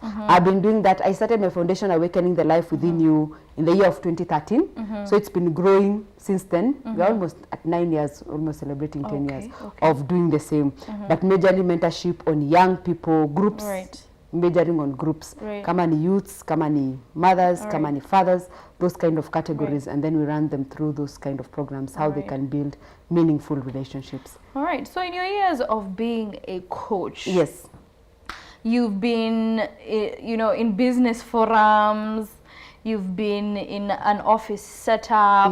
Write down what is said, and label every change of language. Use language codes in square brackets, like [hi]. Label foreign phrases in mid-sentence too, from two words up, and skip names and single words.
[en] I've been doing that. I started my foundation, Awakening the Life Within You, in the year of 2013. So it's been growing since then. We're almost at 9 years, almost celebrating 10 years of doing the same. But majorly mentorship on young people, groups. Right. Majoring on groups, Right. [sw] kama ni [en] youths, [sw] kama ni [en] mothers, [sw] kama ni [en] fathers, those kind of categories, and then we run them through those kind of programs, how they can build meaningful relationships. All right. So in your years of being a coach, Yes. you've been, you know, in business forums, you've been in an office setup,